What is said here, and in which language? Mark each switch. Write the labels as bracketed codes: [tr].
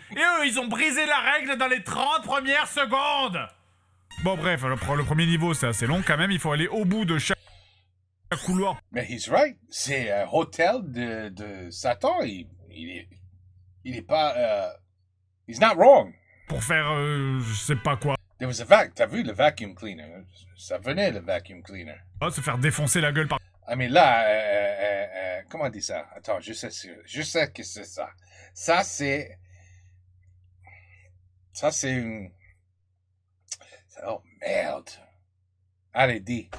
[fr] Et eux, ils ont brisé la règle dans les 30 premières secondes. Bon, bref, le premier niveau, c'est assez long quand même, il faut aller au bout de chaque couloir. Mais [en] he's right. [fr] C'est un hôtel de Satan. Il est pas... [en] He's not wrong. [fr] Pour faire, je sais pas quoi. [en] There was a [fr] t'as vu le [en] vacuum cleaner? [fr] Ça venait le [en] vacuum cleaner. [fr] Se faire défoncer la gueule par... [en] I mean [fr] là, comment on dit ça? Attends, je sais que c'est ça. Ça c'est une... Oh merde. Allez, dis.